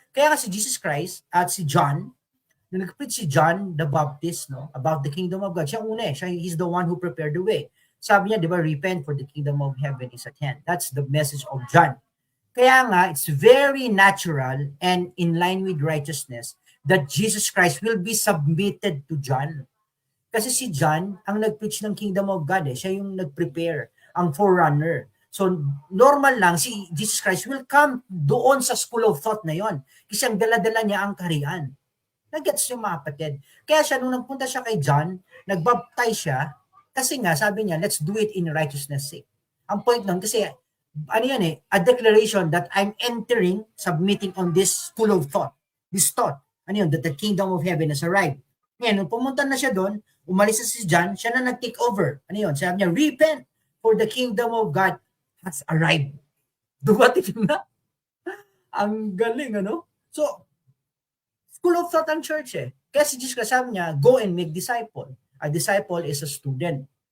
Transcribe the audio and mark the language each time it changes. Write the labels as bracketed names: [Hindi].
[Filipino] Kaya kasi Jesus Christ at si John, nung nag-preach si John the Baptist, no, about the kingdom of God, siya una eh. [English] He's the one who prepared the way. [Filipino] Sabi niya, di ba, [English] repent for the kingdom of heaven is at hand. That's the message of John. [Filipino] Kaya nga, [English] it's very natural and in line with righteousness that Jesus Christ will be submitted to John. [Filipino] Kasi si John, ang nag-preach ng kingdom of God eh. Siya yung nag-prepare, ang forerunner. So, normal lang, si Jesus Christ [English] will come [Filipino] doon sa school of thought na yon. Kasi ang dala-dala niya ang kaharian. Nag-gets yung mga kapatid. Kaya siya, nung nagpunta siya kay John, nagbaptize siya, kasi nga, sabi niya, [English] let's do it in righteousness sake. [Filipino] Ang point nun, kasi, ano yan eh, [English] a declaration that I'm entering, submitting on this school of thought. This thought. [Filipino] Ano yun? [English] That the kingdom of heaven has arrived. [Filipino] Ngayon, nung pumunta na siya doon, umalis na si John, siya na nag-take over. Ano yun? [English] Sabi niya, repent, for the kingdom of God has arrived. [Filipino] Dumating na. Ang galing, ano? So, school of thought ang church eh. Kaya si Jesus sabi niya, [English] go and make disciple. A disciple is a student.